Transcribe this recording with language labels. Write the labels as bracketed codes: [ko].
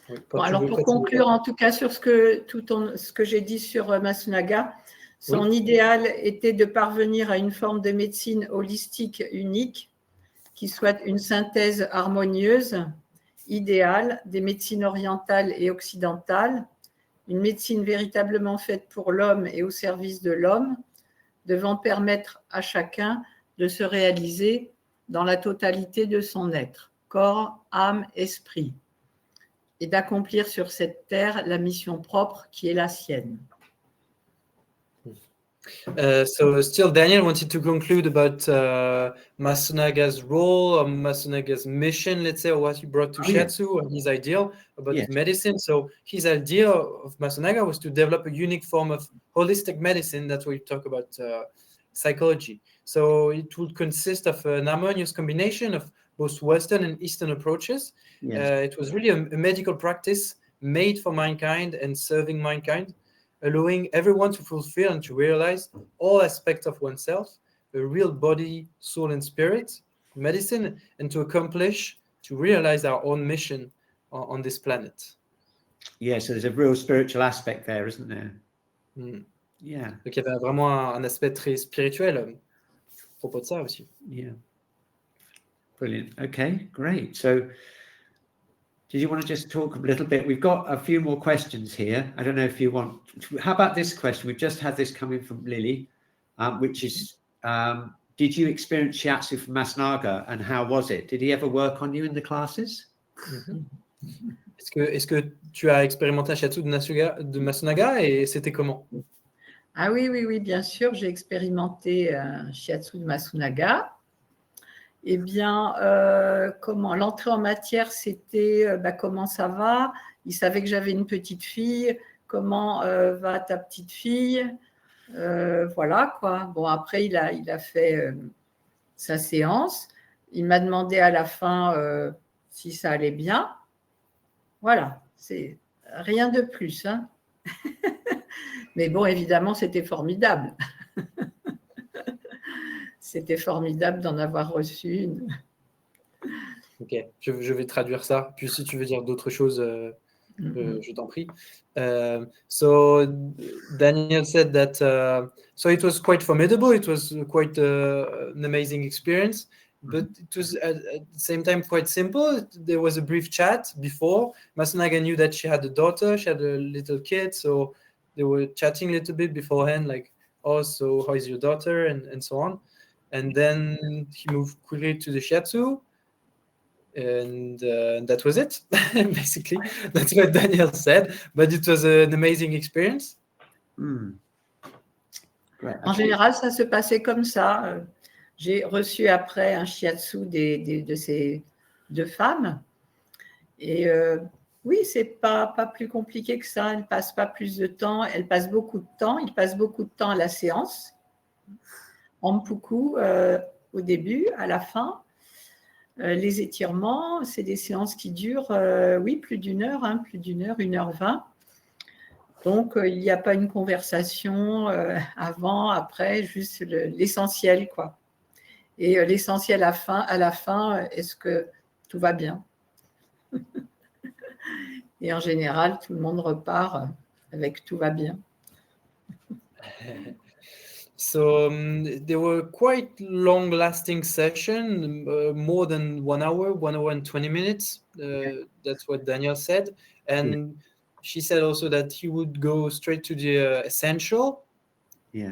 [fr] Bon, alors pour conclure, en tout cas sur ce que j'ai dit sur Masunaga, son idéal était de parvenir à une forme de médecine holistique unique qui soit une synthèse harmonieuse, idéale des médecines orientales et occidentales, une médecine véritablement faite pour l'homme et au service de l'homme, devant permettre à chacun de se réaliser dans la totalité de son être, corps, âme, esprit, et d'accomplir sur cette terre la mission propre qui est la sienne. [en] So still Daniel wanted to conclude about Masunaga's role, or Masunaga's mission, let's say, or what he brought to Shiatsu, or his ideal about medicine. So his idea of Masunaga was to develop a unique form of holistic medicine. That's what we talk about psychology. So it would consist of an harmonious combination of both Western and Eastern approaches. It was really a medical practice made for mankind and serving mankind, allowing everyone to fulfill and to realize all aspects of oneself, a real body, soul, and spirit, medicine, and to realize our own mission on this planet. Yeah, so there's a real spiritual aspect there, isn't there? Yeah. [fr] Donc il y avait vraiment un aspect très spirituel à propos de ça aussi. [en] Yeah. Brilliant. Okay, great. So did you want to just talk a little bit? We've got a few more questions here. I don't know if you want. How about this question? We've just had this coming from Lily, which is, did you experience shiatsu from Masunaga, and how was it? Did he ever work on you in the classes? [fr] Est-ce que tu as expérimenté un shiatsu de Masunaga et c'était comment? Ah oui, bien sûr, j'ai expérimenté un shiatsu de Masunaga. Eh bien, comment l'entrée en matière, c'était comment ça va? Il savait que j'avais une petite fille. Comment va ta petite fille? Voilà quoi. Bon, après, il a fait sa séance. Il m'a demandé à la fin si ça allait bien. Voilà, c'est rien de plus. Hein. Mais bon, évidemment, c'était formidable. C'était formidable d'en avoir reçu une. Ok, je vais traduire ça. Puis si tu veux dire d'autres choses, je t'en prie. [en] So Daniel said that so it was quite formidable. It was quite an amazing experience, but it was at the same time quite simple. There was a brief chat before. Masunaga knew that she had a daughter. She had a little kid, so they were chatting a little bit beforehand, like, oh, so how is your daughter, and so on. And then he moved quickly to the shiatsu. And that was it. Basically, that's what Danielle said. But it was an amazing experience. [fr] En général, ça se passait comme ça. J'ai reçu après un shiatsu de ces deux femmes. Et oui, c'est pas plus compliqué que ça. Elles ne passent pas plus de temps. Elles passent beaucoup de temps. Ils passent beaucoup de temps à la séance. En mpuku au début, à la fin. Les étirements, c'est des séances qui durent, oui, plus d'une heure, 1h20. Donc, il n'y a pas une conversation avant, après, juste l'essentiel, quoi. Et l'essentiel à la fin, est-ce que tout va bien? Et en général, tout le monde repart avec tout va bien. [en] So they were quite long-lasting session, more than 1 hour, 1 hour and 20 minutes. That's what Danielle said. And she said also that he would go straight to the essential. Yes.